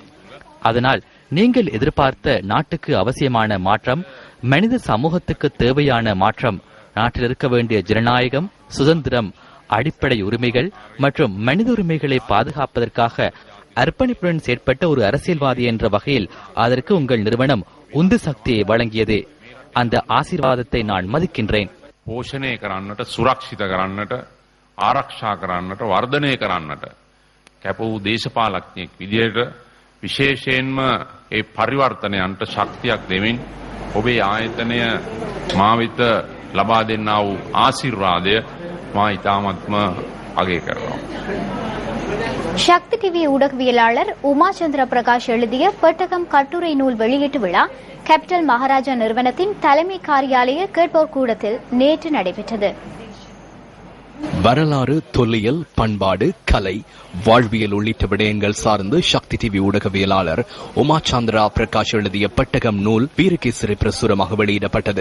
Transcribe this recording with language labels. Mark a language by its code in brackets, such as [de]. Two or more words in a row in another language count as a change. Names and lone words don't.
[ta] அதனால் நீங்கள் எதிர்பார்த்த நாட்டுக்கு அவசியமான மாற்றம், மனித சமூகத்துக்கு தேவையான மாற்றம், நாட்டில் இருக்க வேண்டிய ஜனநாயகம், சுதந்திரம், அடிப்படை உரிமைகள் மற்றும் மனித உரிமைகளை பாதுகாப்பதற்காக அர்ப்பணிப்புடன் செயற்பட்ட ஒரு அரசியல்வாதி என்ற வகையில் அதற்கு உங்கள் நிறுவனம் உந்து சக்தியை வழங்கியது. அந்த ஆசீர்வாதத்தை நான் மதிக்கின்றேன். [si] පෝෂණය කරන්නට, සුරක්ෂිත කරන්නට, ආරක්ෂා කරන්නට, වර්ධනය කරන්නට කැප වූ දේශපාලඥයෙක් විදියට විශේෂයෙන්ම ඒ පරිවර්තනයන්ට ශක්තියක් දෙමින් ඔබේ ආයතනය මා වෙත ලබා දෙන්නා වූ ආශිර්වාදය මා ඉතාමත්ම අගය කරනවා. [ta] சக்தி டிவி ஊடகவியலாளர் உமாச்சந்திர பிரகாஷ் எழுதிய பெட்டகம் கட்டுரை நூல் வெளியீட்டு விழா கேபிட்டல் மகாராஜா நிறுவனத்தின் தலைமை காரியாலய கேட்போர் கூடத்தில் நேற்று நடைபெற்றது. வரலாறு, தொல்லியல், பண்பாடு, கலை, வாழ்வியல் உள்ளிட்ட விடயங்கள் சார்ந்து சக்தி டிவி ஊடகவியலாளர் உமாச்சந்திரா பிரகாஷ் எழுதிய பெட்டகம் நூல் வீரகேசரி பிரசுரமாக வெளியிடப்பட்டது.